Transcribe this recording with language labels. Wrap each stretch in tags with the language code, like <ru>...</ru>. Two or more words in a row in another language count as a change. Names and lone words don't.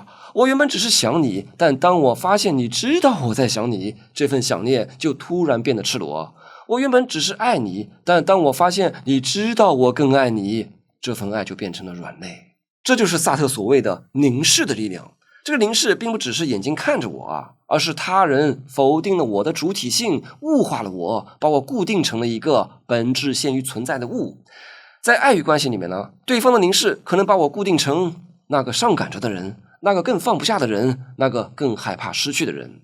<zh>我原本只是想你，但當我發現你知道我在想你，這份想念就突然變得赤裸。我原本只是愛你，但當我發現你知道我更愛你，這份愛就變成了軟肋。這就是薩特所謂的凝視的力量。這個凝視並不只是眼睛看着我啊，而是他人否定了我的主體性，物化了我，把我固定成了一個本質限於存在的物。在愛欲關係裡面呢，對方的凝視可能把我固定成那個上趕着的人，那個更放不下的人，那個更害怕失去的人。</zh>